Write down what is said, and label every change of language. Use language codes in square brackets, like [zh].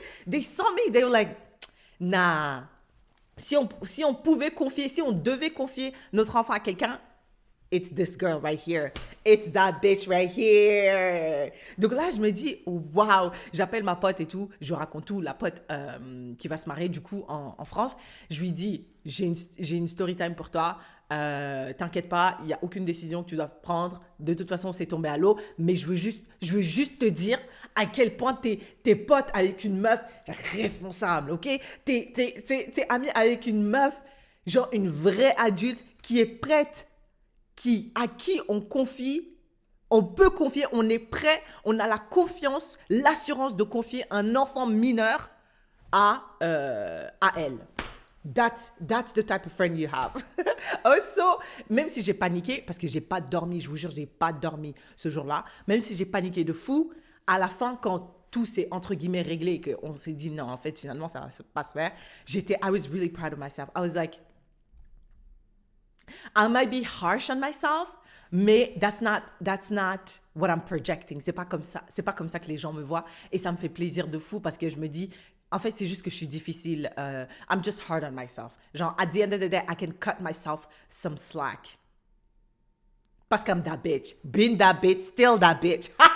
[en] They saw me, they were like, nah. [fr] Si on pouvait confier, si on devait confier notre enfant à quelqu'un, [en] it's this girl right here. It's that bitch right here. [fr] Donc là, je me dis, waouh, j'appelle ma pote et tout, je raconte tout, la pote qui va se marier du coup en France. Je lui dis, j'ai une story time pour toi. T'inquiète pas, il n'y a aucune décision que tu dois prendre. De toute façon, c'est tombé à l'eau. Mais je veux juste te dire à quel point t'es pote avec une meuf responsable, ok? T'es ami avec une meuf, genre une vraie adulte qui est prête, à qui on confie, on peut confier, on est prêt, on a la confiance, l'assurance de confier un enfant mineur à elle. [en] That's the type of friend you have. [fr] Also, même si j'ai paniqué, parce que j'ai pas dormi, je vous jure, j'ai pas dormi ce jour-là, même si j'ai paniqué de fou, à la fin, quand tout s'est entre guillemets réglé et qu'on s'est dit non, en fait, finalement, ça va pas se faire, [en] I was really proud of myself. I was like, I might be harsh on myself, mais that's not what I'm projecting. [fr] C'est pas comme ça que les gens me voient et ça me fait plaisir de fou parce que je me dis, en fait, c'est juste que je suis difficile. [en] I'm just hard on myself. Genre, at the end of the day, I can cut myself some slack. [fr] Parce que [en] I'm that bitch. Been that bitch, still that bitch.